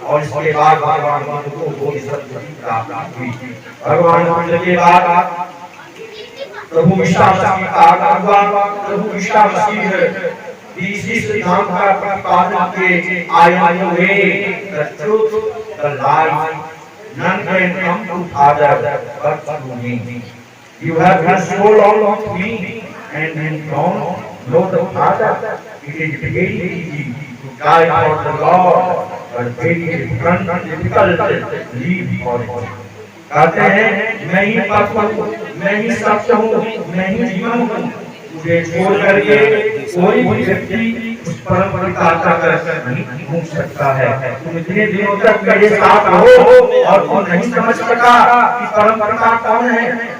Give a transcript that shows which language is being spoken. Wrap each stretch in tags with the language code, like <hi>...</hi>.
<hi>और इसके बाद भगवान बुद्ध को बोधिसत्व की प्राप्ति हुई। भगवान बुद्ध के बाद प्रभु ईसा मसीह का आगमन हुआ। प्रभु ईसा मसीह इसी सिद्धांत का प्रतिपादन किए,</hi> <en>I am the way, the truth, the life. None can come to Father but through me. You have been so long with me and don't know the Father. It is very easy to die for the Lord, but very difficult to live for Him.</en> <hi>कहते हैं मैं ही परम हूँ, मैं ही सत्य हूँ, मैं ही जीवन हूँ। मुझे छोड़ करके कोई भी व्यक्ति उस परम पिता तक नहीं पहुँच सकता है। तुम इतने दिनों तक मेरे साथ हो और तुम नहीं समझ सका कि परम पिता कौन है।</hi>